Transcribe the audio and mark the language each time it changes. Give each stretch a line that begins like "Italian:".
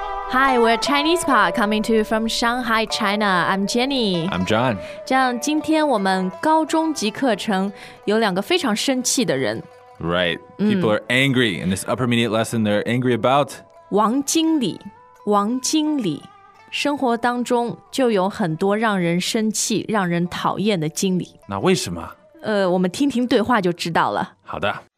English: Hi, we're Chinese Pod coming to you from Shanghai, China. I'm Jenny. I'm John.
Chinese: 这样，今天我们高中级课程有两个非常生气的人。
English: Right, people are angry. In this upper intermediate lesson, they're angry about
Chinese: 王经理。王经理，生活当中就有很多让人生气、让人讨厌的经理。那为什么？我们听听对话就知道了。好的。